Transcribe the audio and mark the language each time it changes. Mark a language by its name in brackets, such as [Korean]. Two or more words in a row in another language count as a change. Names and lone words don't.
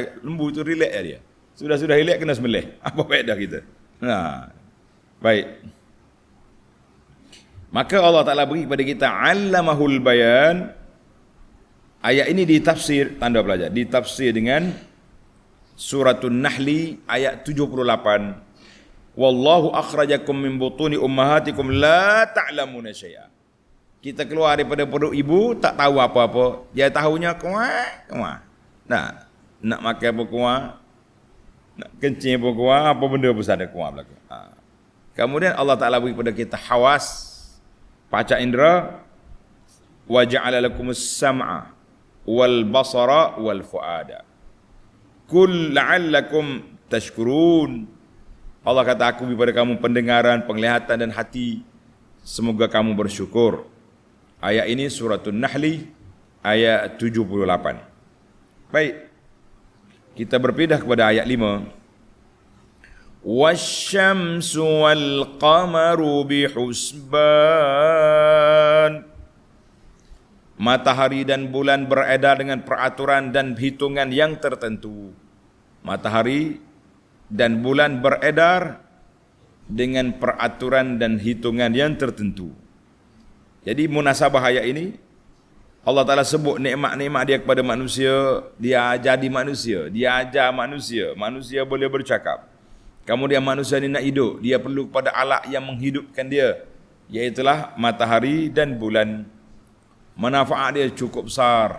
[Malay] Lembu tu relax dia. Sudah relax kena sembelih. Apa faedah kita? Baik. Maka Allah Ta'ala beri kepada kita [Arabic] علمه البيان. [Malay] Ayat ini ditafsir, tanda pelajar, ditafsir dengan Suratul Nahli ayat 78. [Arabic] والله أخرجكم من بطون أمهاتكم لا تعلمون شيئا. [Malay] Kita keluar daripada perut ibu tak tahu apa-apa. Dia tahunya kuat. Nak makan apa kuat. Nak kencing apa kuat, apa benda pun ada kuat belaka. Kemudian Allah Taala beri kepada kita hawas, panca indera, [Arabic] وجعل لكم السمع والأبصار والأفئدة. قل لعلكم تشكرون. [Malay] Allah kata, aku beri pada kamu pendengaran, penglihatan dan hati. Semoga kamu bersyukur. Ayat ini suratul Nahli ayat 78. Baik. Kita berpindah kepada ayat 5. [Arabic] والشمس والقمر بحسبان. [Malay] Matahari dan bulan beredar dengan peraturan dan hitungan yang tertentu. Matahari dan bulan beredar dengan peraturan dan hitungan yang tertentu. Jadi munasabah ayat ini, Allah Ta'ala sebut nikmat-nikmat dia kepada manusia. Dia jadi manusia, dia ajar manusia. Manusia boleh bercakap. Kemudian manusia ni nak hidup, dia perlu kepada alat yang menghidupkan dia, iaitulah matahari dan bulan. Manfaat dia cukup besar.